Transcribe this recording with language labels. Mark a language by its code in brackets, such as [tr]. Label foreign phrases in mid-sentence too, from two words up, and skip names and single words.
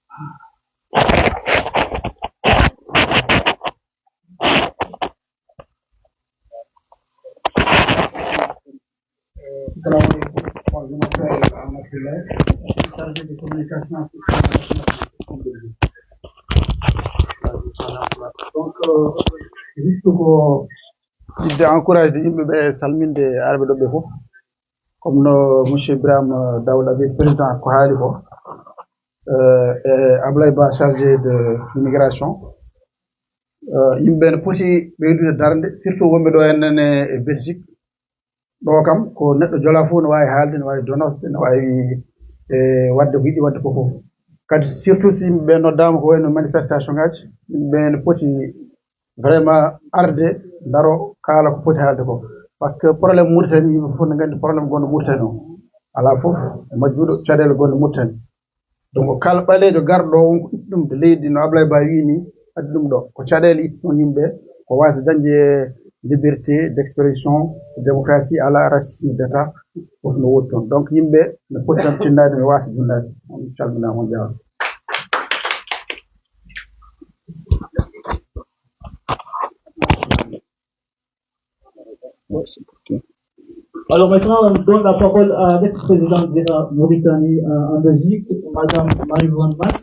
[fr] Moi, je m'appelle Ahmad Djounde, chargé de communication. Donc, juste [ff] ko idde encourage yimɓe ɓe salminde arɓe ɗo ɓe fof comme no monsieur Ibrahima Daouda wi président ko haali ko et Ablaye Ba [fr] chargé de l'immigration [ff] yimɓe ne poti ɓeydude darde surtout wonɓe ɗo hennene e Belgique ɗo kam ko neɗɗo jola fof ne wawi haalde ne wawi donosde ne wawi wadde ko yiɗi wadde ko fof kadi surtout si yimɓe noddama ko wayno manifestation ngaji yimɓe ne poti vraiment arde daro kaala ko poti haalde ko [fr] par ce que probléme [ff] Mauritanie yimɓe fof ne gandi probléme gonɗo Mauritanie o ala fof majjuɗo caɗele gonɗo Mauritanie donc kala ɓalejo garɗo o wonko itti ɗum to leydi no Ablaye Ba wi ni addi ɗum ɗo ko caɗele itti ɗon yimɓe ko wasi dañde [fr] liberté d'expression démocratie [ff] ala [fr] racisme d'état [ff] fof no woni toon donc yimɓe ne poti tan tindade ne wasi dundade on calminama on jarama. [fr] Alors maintenant, on donne la parole à l'ex-présidente de la Mauritanie en Belgique, Madame Marie-Yvonne Mas.